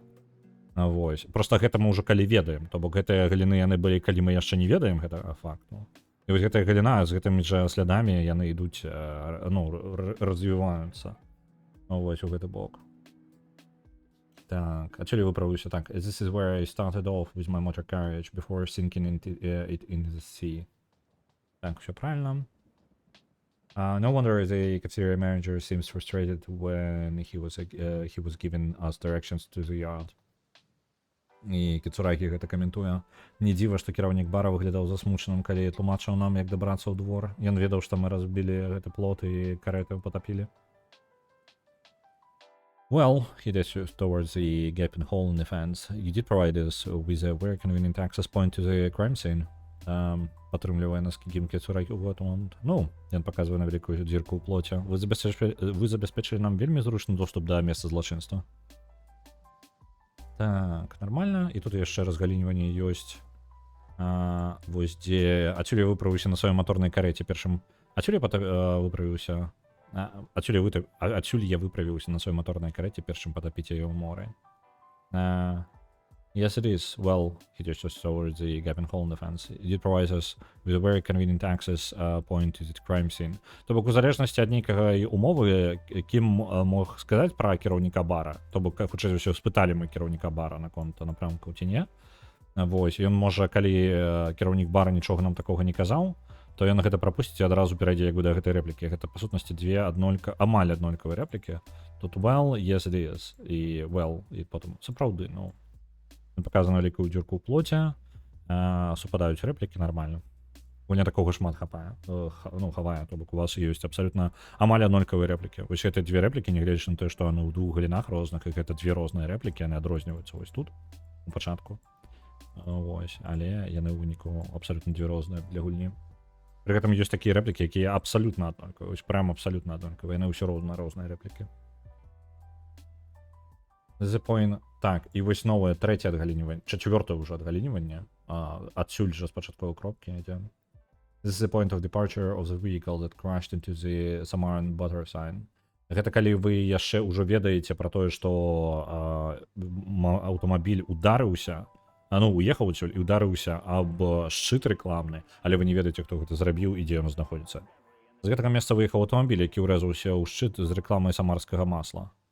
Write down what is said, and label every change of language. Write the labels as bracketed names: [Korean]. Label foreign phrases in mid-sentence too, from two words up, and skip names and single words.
[Belarusian] Вось. Просто гэта мы ўжо калі ведаем, то бок гэтыя галіны яны былі, калі мы яшчэ не ведаем гэтага факту. І вось гэтая галіна з гэтымі жа слядамі яны ідуць, развіваюцца. Вось у гэты бок. Так, адсюль я выправіўся так. [English] This is where I started off with my motor carriage before sinking it into the sea. [Russian] Так, все правильно. [English] No wonder the cafeteria manager seems frustrated when he was giving us directions to the yard. [Belarusian] І Кіцурагі гэта каментуе. Не дзіва, што кіраўнік бара выглядаў засмучаным, калі тлумачыў нам, як дабрацца ў двор. Ён ведаў, што мы разбілі гэты плот і карету патапілі. [English] Well, he gestures towards the gaping hole in the fence. You did provide us with a very convenient access point to the crime scene. [Belarusian] Падтрымлівае нас Кім Кіцурагі ў гэты момант. Ён паказвае на вялікую дзірку ў плоце. Вы забяспечылі нам вельмі зручны доступ да месца злачынства. [Russian] Так, нормально. [Belarusian] І тут яшчэ разгалініванне ёсць. Вось дзе... Адсюль я выправіўся на сваёй маторнай карэце першым... Адсюль я выправіўся... Адсюль я выправіўся на сваёй маторнай карэце першым патапіць яе ў моры. [English] Yes, it is. Well, he gestures towards the gaping hole in the fence. It provides us with a very convenient access point to the crime scene. [Belarusian] То бок, у залежнасці ад нейкага умовы, кім мог сказаць пра кіраўніка бара, то бок, хутчэй за ўсё, спыталі мы кіраўніка бара наконт напрамкаў ці не. Вось, ён можа, калі кіраўнік бара нічога нам такога не казаў, то ён гэта прапусціць і адразу перайдзе як бы да гэтай рэплікі. Гэта, па сутнасці, амаль аднолькавыя рэплікі. [English] Тут well, yes it is, [Belarusian] і well, і потым сапраўды, ну, показана вялікую дзюрку ў плоце, супадаюць рэплікі нармальна. Гульня такога шмат хапае, хавае, то бок у вас ёсць абсалютна амаль аднолькавыя рэплікі. Вось гэтыя две рэплікі, нягледзячы на тое, што яны ў двух галінах розных, і гэта две розныя рэплікі, яны адрозніваюцца вось тут, у пачатку. Вось, але яны ў выніку абсалютна две розныя для гульні. Пры гэтым ёсць такія рэплікі, якія абсалютна аднолькавыя, вось прям абсалютна аднолькавыя, яны ўсё розныя рэплікі. [English] The point. [Belarusian] Так, і вось новае трэцяе адгалініванне, чацвёртае ўжо адгалініванне, адсюль жа з пачатковай кропкі ідзе. [English] This is the point of departure of the vehicle that crashed into the Samaran butter sign. [Belarusian] Гэта калі вы яшчэ ўжо ведаеце пра тое, што аўтамабіль ударыўся, уехаў адсюль і ударыўся аб шчыт рэкламны, але вы не ведаеце, хто гэта зрабіў і дзе ён знаходзіцца. З гэтага месца выехаў аўтамабіль, які ўрэзаўся ў шчыт з рэкламай самарскага масла.